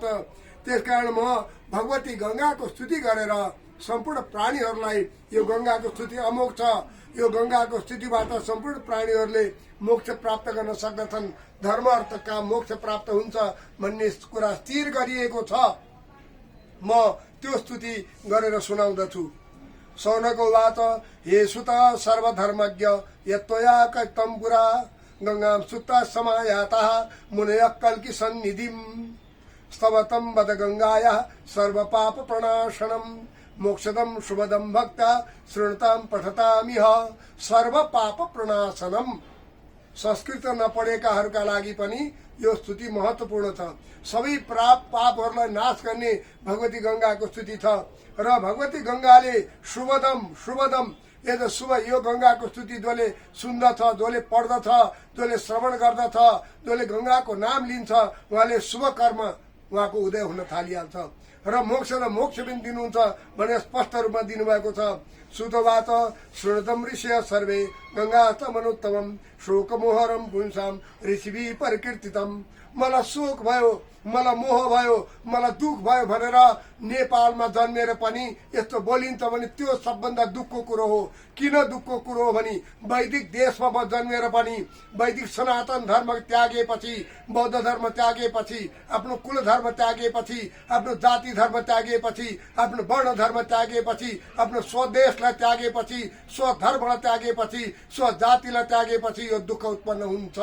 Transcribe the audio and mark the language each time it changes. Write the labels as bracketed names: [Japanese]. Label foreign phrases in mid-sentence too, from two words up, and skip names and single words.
[Nepali] त्यसकारण म भगवती गंगाको स्तुति गरेर सम्पूर्ण प्राणीहरूलाई यो गंगाको स्तुति अमोघ छ। यो गंगाको स्तुतिबाट सम्पूर्ण प्राणीहरूले मोक्ष प्राप्त गर्न सक्दछन् धर्म अर्थ काम मोक्ष प्राप्त हुन्छ भन्ने कुरा स्थिर गरिएको छ। म त्यो स्तुति गरेर सुनाउँदछु। [Sanskrit] सौनको वाच हे सुत सर्वधर्मज्ञ यत्त्वया कष्टं पुरा गंगां सुप्ता समायाता मुनय कल्की सन्निधिं स्तवतं वद गंगाया सर्व पाप प्रणाशनम मोक्षदम शुभदम भक्ता शृणताम पठतामिह सर्व पाप प्रणाशनम। [Nepali] संस्कृत नपढेकाहरूका लागि पनि यो स्तुति महत्वपूर्ण छ। सबै पापहरूलाई नाश गर्ने भगवती गंगाको स्तुति छ र भगवती गंगाले [Sanskrit] शुभदम शुभदम [Nepali] यदि शुभ यो गंगाको स्तुति जसले सुन्दछ जसले पढ्दछ जसले श्रवण गर्दछ जसले गंगाको नाम लिन्छ उहाँले शुभ कर्म उहाँको उदय हुन थालिहाल्छ र मोक्ष पनि दिनुहुन्छ भने स्पष्ट रूपमा दिनुभएको छ। [Sanskrit] सुतवाच श्रुणतम ऋषय सर्वे गंगास्तमनुत्तमम शोकमोहरम पुंसाम ऋषिभि परिकीर्तितम। [Nepali] मलाई शोक भयो मलाई मोह भयो मलाई दुख भयो भनेर नेपालमा जन्मेर पनि यस्तो बोलिन्छ भने त्यो सबभन्दा दुःखको कुरो हो। किन दुःखको कुरो हो भने वैदिक देशमा जन्मेर पनि वैदिक सनातन धर्म त्यागेपछि बौद्ध धर्म त्यागेपछि आफ्नो कुल धर्म त्यागेपछि आफ्नो जाति धर्म त्यागेपछि आफ्नो वर्ण धर्म त्यागेपछि आफ्नो स्वदेशलाई त्यागेपछि स्वधर्मलाई त्यागेपछि स्वजातिलाई त्यागेपछि यो दुःख उत्पन्न हुन्छ।